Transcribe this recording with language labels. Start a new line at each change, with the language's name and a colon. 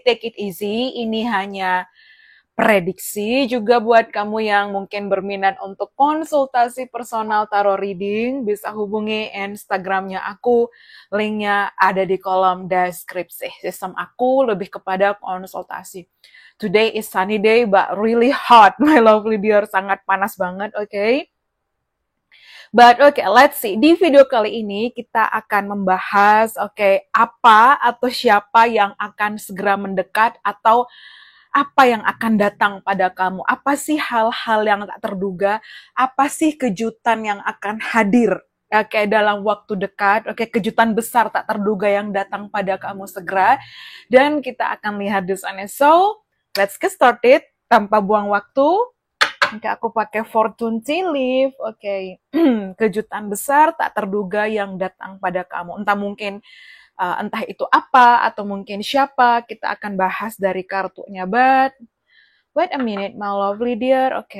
English: Take it easy,
Indonesian: ini hanya prediksi juga buat kamu yang mungkin berminat untuk konsultasi personal tarot reading, bisa hubungi Instagramnya aku, linknya ada di kolom deskripsi. Sistem aku lebih kepada konsultasi.
English: Today is sunny day, but really hot, my lovely dear,
Indonesian: sangat panas banget, oke?
English: But let's see.
Indonesian: Di video kali ini kita akan membahas, apa atau siapa yang akan segera mendekat atau apa yang akan datang pada kamu? Apa sih hal-hal yang tak terduga? Apa sih kejutan yang akan hadir? Dalam waktu dekat, kejutan besar tak terduga yang datang pada kamu segera. Dan kita akan lihat di sana.
English: So, let's get started.
Indonesian: Tanpa buang waktu, aku pakai fortune tea leaf. Kejutan besar tak terduga yang datang pada kamu. Entah itu apa atau mungkin siapa, kita akan bahas dari kartunya.
English: But wait a minute, my lovely dear.